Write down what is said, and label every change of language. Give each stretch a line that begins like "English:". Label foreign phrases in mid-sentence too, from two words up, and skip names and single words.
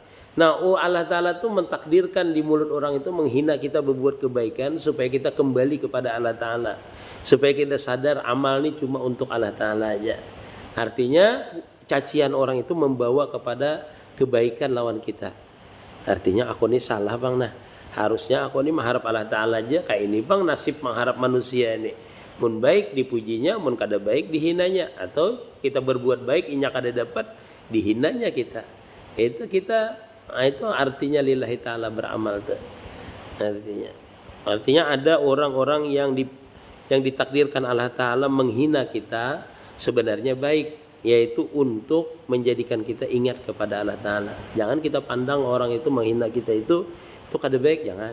Indonesian: Nah, Allah Ta'ala tuh mentakdirkan di mulut orang itu menghina kita berbuat kebaikan supaya kita kembali kepada Allah Ta'ala. Supaya kita sadar amal ini cuma untuk Allah Ta'ala aja. Artinya cacian orang itu membawa kepada kebaikan lawan kita. Artinya aku ini salah bang, nah harusnya aku ini mengharap Allah Ta'ala aja. Kayak ini bang nasib mengharap manusia ini.
Banjar: Mun baik dipujinya, mun kada baik dihinanya. Atau kita berbuat baik, inya kada dapat dihinanya kita.
Indonesian: Itu kita... Nah, itu artinya
Arabic: lillahi ta'ala
Indonesian: beramal tuh. Artinya ada orang-orang yang ditakdirkan Allah Ta'ala menghina kita sebenarnya baik, yaitu untuk menjadikan kita ingat kepada Allah Ta'ala. Jangan kita pandang orang itu menghina kita itu
Banjar: kada baik,
Indonesian: jangan.